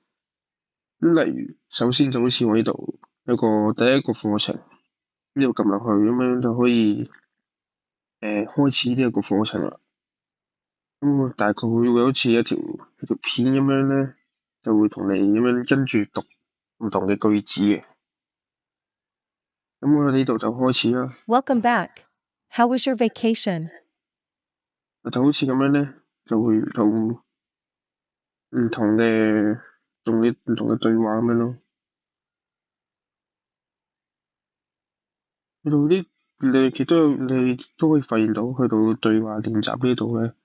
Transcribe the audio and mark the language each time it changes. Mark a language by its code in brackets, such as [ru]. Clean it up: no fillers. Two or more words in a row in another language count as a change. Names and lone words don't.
[yue] 咁例如，首先就好似我呢度有個第一個課程，呢度撳落去咁樣就可以開始呢一個課程啦。咁我大概會好似一條片咁樣咧，就會同你咁樣跟住讀唔同嘅句子嘅。咁我喺呢度就開始啦， [en] Welcome back. How was your vacation? [yue] 就好似咁樣咧，就會到唔同嘅唔同嘅對話咁樣咯。去到呢，你都可以發現到，去到對話練習呢度咧。